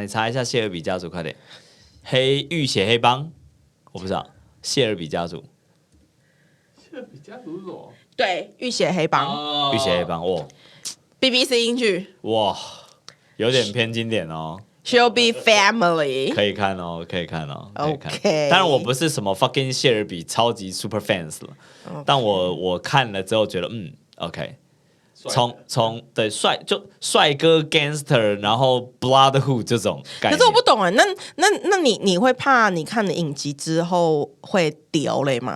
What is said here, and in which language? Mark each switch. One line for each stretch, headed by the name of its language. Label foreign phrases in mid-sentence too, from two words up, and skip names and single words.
Chinese: 你查一下謝爾比家族，快點。浴血黑幫，我不知道。謝爾比家族。謝爾比家族是什麼？對，浴血黑幫。浴血黑幫，哇 BBC 英劇，哇，有點偏經典哦。 Shelby Family 可以看哦，可以看哦。 OK，當然我不是什麼 fucking 謝爾比超級
English: super fans
Chinese: 了， okay. 但我看了之後覺得OK。從對帥哥 gangster， 然後 bloodhood 這種感覺。可是我不懂哎，那你會怕你看了影集之後會掉淚嗎？